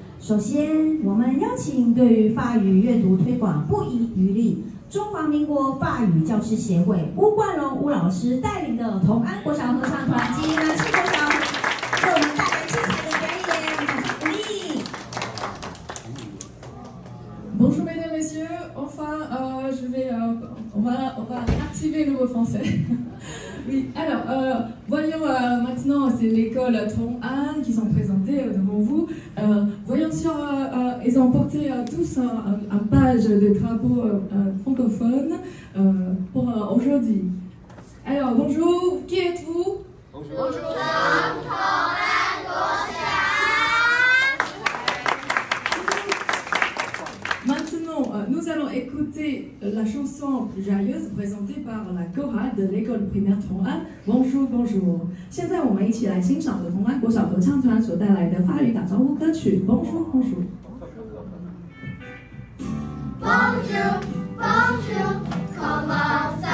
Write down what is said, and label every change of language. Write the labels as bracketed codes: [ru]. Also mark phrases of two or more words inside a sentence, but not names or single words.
[zh] 首先，我们邀请对于法语阅读推广不遗余力，中华民国法语教师协会巫冠荣巫老师带领的同安国小合唱团及南市国小，为我们带来精彩的表演，我们掌声鼓励。 [fr] Bonjour mesdames, messieurs, enfin on va activer le mot français. Oui, alors voyons maintenant, c'est l'école Tong-An qui sont présentées devant vous. Voyons ils ont porté tous un page de drapeau francophone pour aujourd'hui. Alors bonjour, qui êtes-vous? Bonjour. Maintenant, nous allons écouter la chanson joyeuse présentée par la chorale de l'école primaire Tong-An. Bonjour, bonjour. [zh] 现在我们一起来欣赏由同安国小合唱团所带来的法语打招呼歌曲。 [fr] Bonjour, bonjour. Bonjour, bonjour, comment